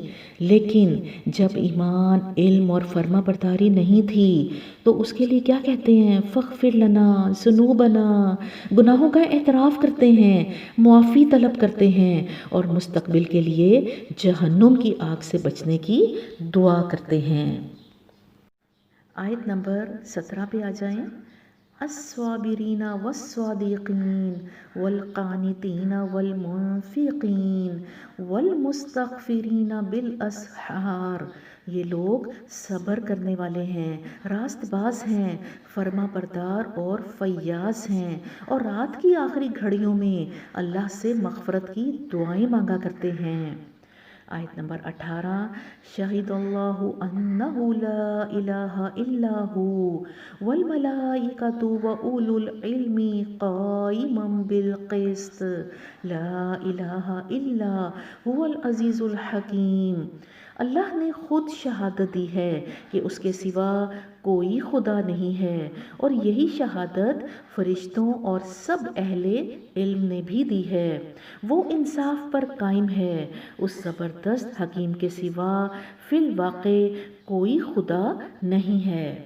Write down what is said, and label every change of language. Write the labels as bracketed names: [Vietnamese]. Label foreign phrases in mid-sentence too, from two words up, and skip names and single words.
[Hindi] लेकिन जब ईमान, इल्म और फर्मा बरदारी नहीं थी तो उसके लिए क्या कहते हैं, [Arabic] فاغفر لنا ذنوبنا, [Hindi] गुनाहों का एतराफ़ करते हैं, मुआफ़ी तलब करते हैं और मुस्तकबिल के लिए जहन्नुम की आग से बचने की दुआ करते हैं। आयत नंबर 17 पे आ जाएं। [Arabic] الصابرين والصادقين والقانتين والمنفقين والمستغفرين بالأسحار. [Hindi] ये लोग सब्र करने वाले हैं, रास्तबाज हैं, फर्मा बरदार और फैयाज हैं और रात की आखिरी घड़ियों में अल्लाह से मग़फ़रत की दुआएं मांगा करते हैं। आयत नंबर 18। [Arabic] شهد الله أنه لا إله إلا هو والملائكة وأولو العلم قائما بالقسط لا إله إلا هو العزيز الحكيم. [Hindi] अल्लाह ने खुद शहादत दी है कि उसके सिवा कोई खुदा नहीं है और यही शहादत फरिश्तों और सब अहले इल्म ने भी दी है। वो इंसाफ पर कायम है, उस ज़बरदस्त हकीम के सिवा [Arabic] في الواقع [Hindi] कोई खुदा नहीं है।